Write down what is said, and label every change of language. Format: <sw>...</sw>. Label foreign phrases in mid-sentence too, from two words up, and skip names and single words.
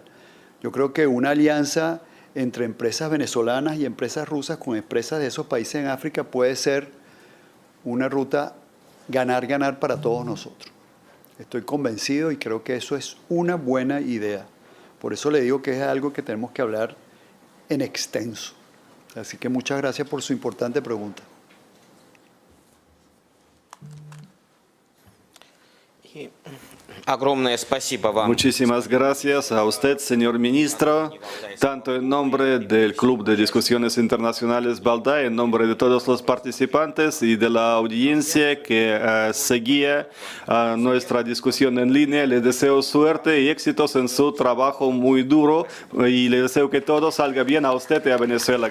<es>Yo creo que una alianza entre empresas venezolanas y empresas rusas con empresas de esos países en África puede ser una ruta ganar para todos nosotros. Estoy convencido y creo que eso es una buena idea. Por eso le digo que es algo que tenemos que hablar en extenso. Así que muchas gracias por su importante pregunta.</es> <ru>Огромное спасибо вам.</ru> <es>Muchísimas gracias a usted, señor ministro, tanto en nombre del Club de Discusiones Internacionales Valdai, en nombre de todos los participantes y de la audiencia que seguía nuestra discusión en línea. Le deseo suerte y éxitos en su trabajo muy duro y le deseo que todo salga bien a usted y a Venezuela.</es>